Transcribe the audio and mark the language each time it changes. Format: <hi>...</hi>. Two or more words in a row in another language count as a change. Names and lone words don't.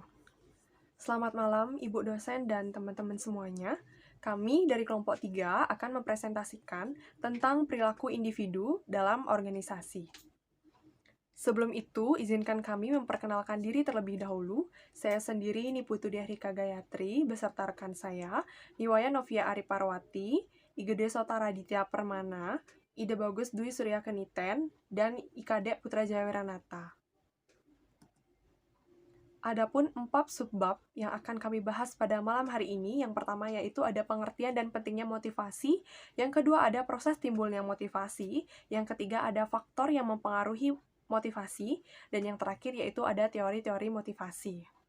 <id>Selamat malam Ibu dosen dan teman-teman semuanya. Kami dari kelompok 3 akan mempresentasikan tentang perilaku individu dalam organisasi. Sebelum itu, izinkan kami memperkenalkan diri terlebih dahulu. Saya sendiri Niputu Diahrika Gayatri, beserta rekan saya, Niwaya Novia Ariparwati, Igede Sota Raditya Permana, Ida Bagus Dwi Surya Keniten, dan Ikade Putra Jayawiranata. Adapun 4 subbab yang akan kami bahas pada malam hari ini, yang pertama yaitu ada pengertian dan pentingnya motivasi, yang kedua ada proses timbulnya motivasi, yang ketiga ada faktor yang mempengaruhi motivasi, dan yang terakhir yaitu ada teori-teori motivasi.</id>